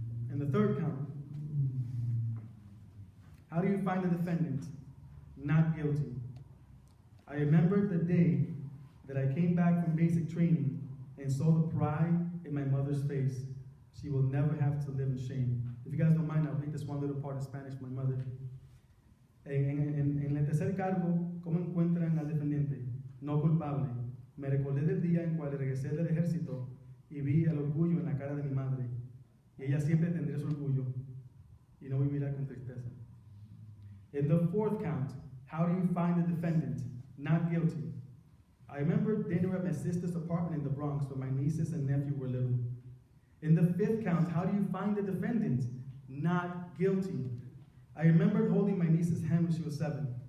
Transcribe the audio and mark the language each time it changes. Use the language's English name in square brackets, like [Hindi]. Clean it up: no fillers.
[English] In the third count, how do you find the defendant? Not guilty. I remembered the day that I came back from basic training and saw the pride in my mother's face. She will never have to live in shame. If you guys don't mind, I'll read this one little part in Spanish for my mother. [Spanish] En el tercer cargo, ¿cómo encuentran al defendente? No culpable. Me recordé del día en cual regresé del ejército y vi el orgullo en la cara de mi madre. Y ella siempre tendría su orgullo y no vivirá con tristeza. [English] In the fourth count, how do you find the defendant? Not guilty. I remember dinner at my sister's apartment in the Bronx when my nieces and nephew were little. In the fifth count, how do you find the defendant? Not guilty. I remembered holding my niece's hand when she was 7.